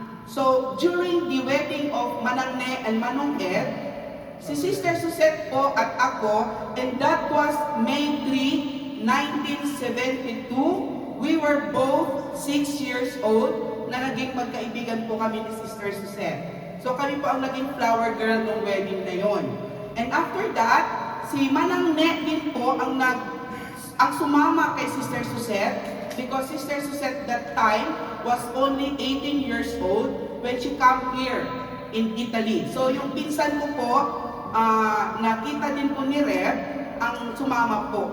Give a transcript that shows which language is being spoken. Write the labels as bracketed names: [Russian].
[English] So, during the wedding of Manang Ne and Manong Ed, [Filipino] si Sister Suzette po at ako, [English] and that was May 3, 1972, we were both 6 years old [Filipino] na naging magkaibigan po kami ni Sister Suzette. So kami po ang naging flower girl ng wedding na yon. [English] And after that, [Filipino] si Manang Ne din po ang sumama kay Sister Suzette [English] because Sister Suzette that time was only 18 years old when she come here in Italy. [Filipino] So yung pinsan ko po, nakita din po ni Reb ang sumama po.